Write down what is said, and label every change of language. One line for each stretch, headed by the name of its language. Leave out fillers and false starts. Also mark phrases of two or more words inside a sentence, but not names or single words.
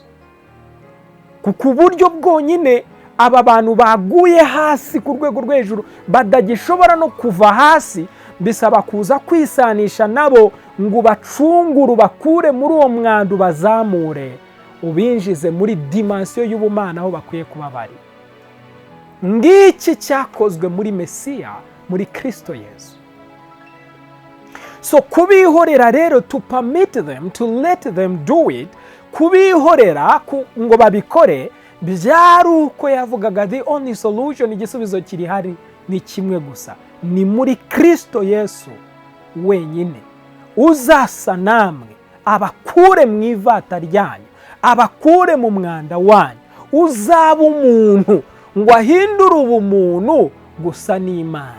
Kinyarwanda: Kuko uburyo bwonyine aba bantu baguye hasi ku rwego rwo hejuru badagishobora no kuva hasi, bisaba kuza kwisanisha nabo ngo bacungure, bakure muri uwo mwanda, bazamure, ubinjize muri dimensiyo y'ubumana aho bakwiye kuba bari. Ngiki cyakozwe muri Mesiya, muri Kristo Yesu. So kubihorera rero,
English: to permit them, to let them do it,
Kinyarwanda: kubihorera ngo babikore, byari uko yavugaga
English: the only solution,
Kinyarwanda: igisubizo kiri hari ni kimwe gusa, ni muri Kristo Yesu wenyine uzasa namwe, abakure mu ivata ryanyu, abakure mu mwanda wanyu, uzaba umuntu ngo ahindure ubumuntu gusa n'Imana.